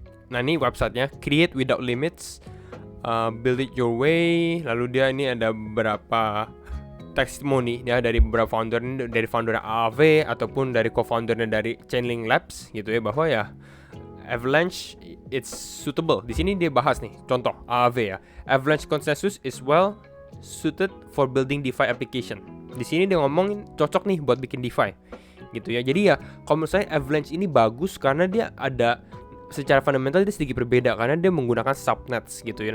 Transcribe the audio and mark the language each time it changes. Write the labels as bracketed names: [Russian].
[Indonesian] Nah, ini websitenya [English] Create Without Limits. Build it your way. [Indonesian] Lalu dia ini ada beberapa testimoni ya dari beberapa founder, dari founder AAV ataupun dari co-foundernya dari Chainlink Labs gitu ya, bahwa ya Avalanche [English] it's suitable. [Indonesian] Di sini dia bahas nih contoh AAV ya. [English] Avalanche consensus is well suited for building DeFi application. [Indonesian] Di sini dia ngomongin cocok nih buat bikin DeFi gitu ya. Jadi ya kalau menurut saya Avalanche ini bagus karena dia ada secara fundamental dia sedikit berbeda karena dia menggunakan subnets gitu ya.